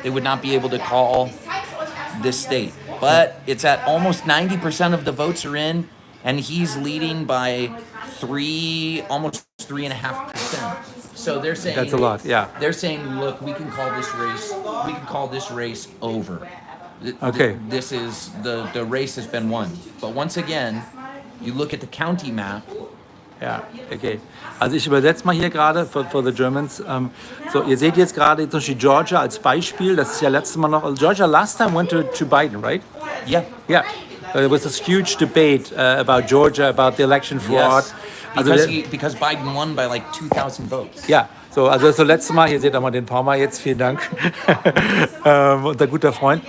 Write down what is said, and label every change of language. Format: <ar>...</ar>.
<en>they would not be able to call this state. But it's at almost 90% of the votes are in, and he's leading by almost 3.5%. So they're saying That's a lot, yeah. They're saying, look, we can call this race over. Okay. This is the race has been won. But once again, you look at the county map.</en> <de>Ja, okay. Also ich übersetze mal hier gerade</de> <en>for the Germans.</en> <de>So, ihr seht jetzt gerade zum Beispiel Georgia als Beispiel. Das ist ja letztes Mal noch.</de> <en>Georgia last time went to Biden, right? Yeah. Yeah. There was this huge debate about Georgia, about the election fraud. Yes.</en> <de>Also,</de> <en>Because Biden won by like 2,000 votes.</en> <de>ja, so, also das letzte Mal, hier seht ihr mal den Palmer jetzt, vielen Dank, unser guter Freund.</de>